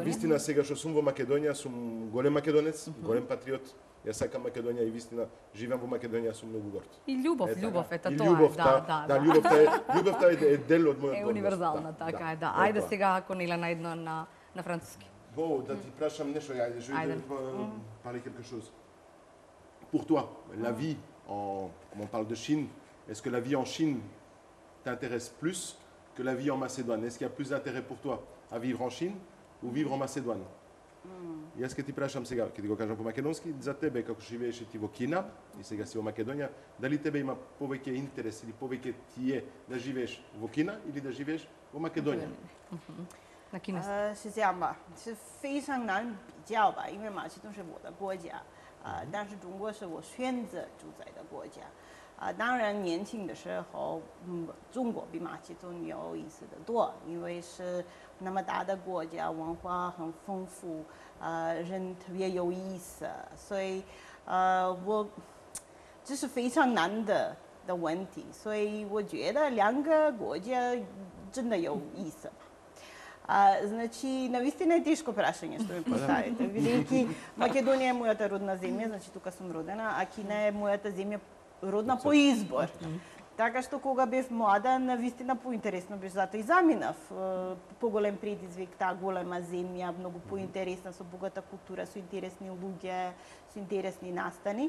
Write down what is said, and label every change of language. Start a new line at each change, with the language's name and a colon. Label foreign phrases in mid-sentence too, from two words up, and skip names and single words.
Macedonian: На вистина сега што сум во Македонија, сум голем македонец, голем патриот. Јас сакам Македонија и вистина живеам во Македонија, сум многу горд. И љубов, ето И тоа. љубовта е дел од мојот Е универзална, така е, да. Ајде сега, ако не на едно на француски.
French: Bon,
Macedonian: да ти прашам нешто, ајде,
French: je vais parler quelque chose. Pour toi, la vie, comme on parle de Chine, est-ce que la vie en Chine t'intéresse plus que la vie en Macédoine? Est-ce qu'il y a plus d'intérêt pour toi à vivre en Chine ou vivre en Macédoine?
Macedonian: Јас ке ти прашам сега, ке ти го кажам по македонски, за тебе како живееш ти во Кина и сега си во Македонија, дали тебе има повеќе интерес или повеќе ти е да живееш во Кина или да живееш во Македонија?
Portuguese: Na China.
Chinese: 是这样吧，是非常难比较吧，因为马其顿是我的国家，但是中国是我选择住在的国家，当然年轻的时候，中国比马其顿有意思的多，因为是那么大的国家，文化很丰富，人特别有意思，所以这是非常难的问题，所以我觉得两个国家真的有意思。
Macedonian: Значи, навистина е тешко прашање што ми поставите. Бидејќи Македонија е мојата родна земја, значи тука сум родена, а Кина е мојата земја родна по избор. Така што кога бев млада, навистина поинтересно беше, затоа и заминав. Поголем предизвик, таа голема земја, многу поинтересна, со богата култура, со интересни луѓе, со интересни настани.